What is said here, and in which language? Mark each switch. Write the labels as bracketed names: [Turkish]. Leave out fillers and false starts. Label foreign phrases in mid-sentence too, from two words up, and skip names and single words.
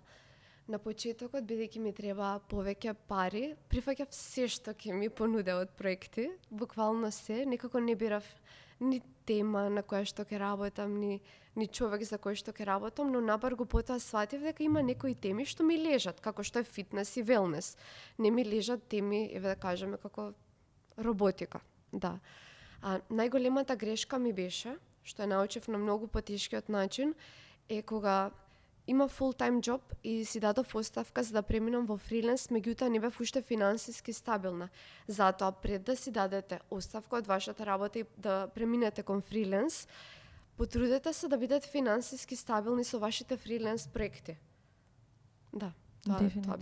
[Macedonian] На почетокот, бидејќи ми треба повеќе пари, прифаќав се што ќе ми понуде од проекти, буквално се, некако не бирав ни тема на која што ќе работам, ни човек за кој што ќе работам, но набрзо потоа сватив дека има некои теми што ми лежат, како што е фитнес и велнес. Не ми лежат теми, еве да кажеме, како роботика. Да. А најголемата грешка ми беше, што ја научив на многу потешкиот начин, е кога има [English] full-time job [Macedonian] и си дадов оставка за да преминам во фриленс, меѓутоа не бев уште финансиски стабилна. Затоа пред да си дадете оставка од вашата работа и да преминете кон фриленс, потрудете се да бидете финансиски стабилни со вашите фриленс проекти. Да, тоа би го